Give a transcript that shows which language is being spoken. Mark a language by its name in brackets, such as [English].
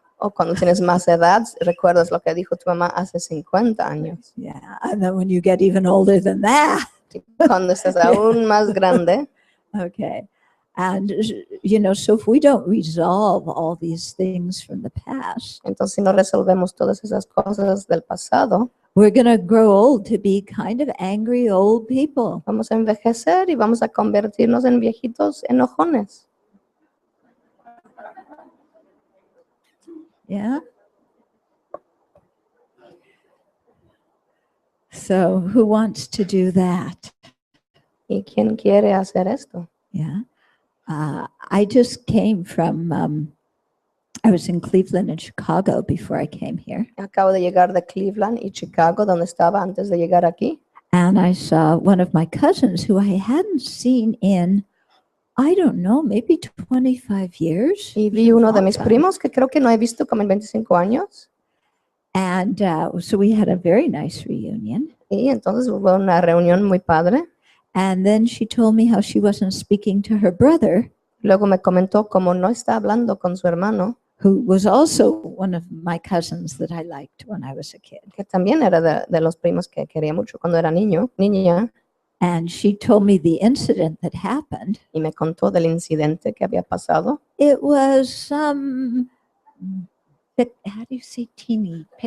[Spanish] O cuando tienes más edad, recuerdas lo que dijo tu mamá hace 50 años. [English] Yeah. And then when you get even older than that, [Spanish] Y cuando estás aún más grande, [English] okay. And, you know, so if we don't resolve all these things from the past, [Spanish] entonces si no resolvemos todas esas cosas del pasado, [English] we're going to grow old to be kind of angry old people. [Spanish] vamos a envejecer y vamos a convertirnos en viejitos enojones. [English] Yeah. So who wants to do that? [Spanish] ¿Y quién quiere hacer esto? [English] Yeah. I just came from, I was in Cleveland and Chicago before I came here. [Spanish] Acabo de llegar de Cleveland y Chicago, donde estaba antes de llegar aquí. [English] And I saw one of my cousins who I hadn't seen in, I don't know, maybe 25 years. [Spanish] Y vi uno de [English] Long [Spanish] mis [English] time. [Spanish] primos que creo que no he visto como en 25 años. [English] And so we had a very nice reunion. [Spanish] Y entonces hubo una reunión muy padre. [English] And then she told me how she wasn't speaking to her brother, [Spanish] Luego me comentó cómo no está hablando con su hermano, [English] who was also one of my cousins that I liked when I was a kid. [Spanish] que también era de los primos que quería mucho cuando era niña, [English] And she told me the incident that happened. [Spanish] y me contó del incidente que había pasado. [English] It was some, how do you say teeny?